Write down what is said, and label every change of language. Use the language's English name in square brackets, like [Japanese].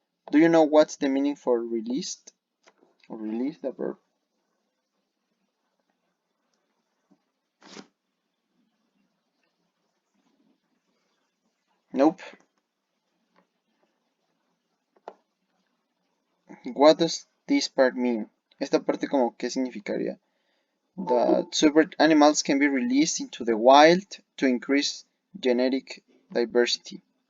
[English] Do you know what's the meaning for released? Or release the verb? Nope. What does this part mean? [Spanish] Esta parte como, ¿qué significaría? [English] That subbred animals can be released into the wild to increase genetic diversity.